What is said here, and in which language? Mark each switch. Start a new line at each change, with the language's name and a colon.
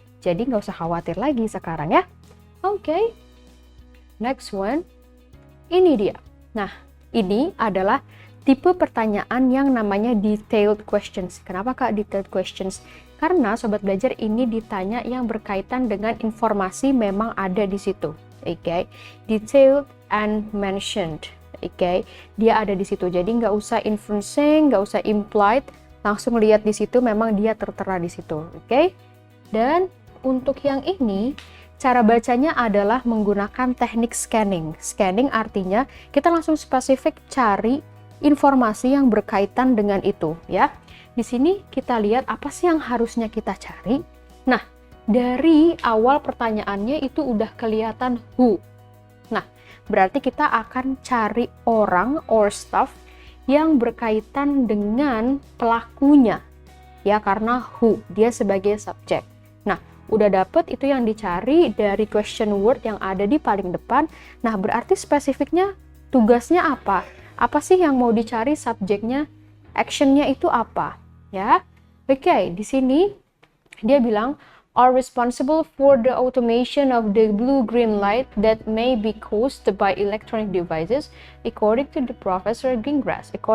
Indonesian: Jadi nggak usah khawatir lagi sekarang ya. Oke.
English: Next one.
Indonesian: Ini dia. Nah, ini adalah tipe pertanyaan yang namanya detailed questions. Kenapa Kak detailed questions? Karena sobat belajar ini ditanya yang berkaitan dengan informasi memang ada di situ. Oke.
English: Detailed and mentioned.
Indonesian: Oke, dia ada di situ. Jadi nggak usah inferencing, nggak usah implied, langsung lihat di situ memang dia tertera di situ. Oke. Dan untuk yang ini, cara bacanya adalah menggunakan teknik scanning. Scanning artinya kita langsung spesifik cari informasi yang berkaitan dengan itu, ya. Di sini kita lihat apa sih yang harusnya kita cari. Nah, dari awal pertanyaannya itu udah kelihatan who. Nah, berarti kita akan cari orang
English: or stuff
Indonesian: yang berkaitan dengan pelakunya. Ya, karena who, dia sebagai subjek. Nah, udah dapet itu yang dicari dari question word yang ada di paling depan. Nah, berarti spesifiknya tugasnya apa? Apa sih yang mau dicari subjeknya? Actionnya itu apa? Ya, oke, di sini dia bilang
English: are responsible for the automation of the blue-green light that may be caused by electronic devices, according to Professor Gingras.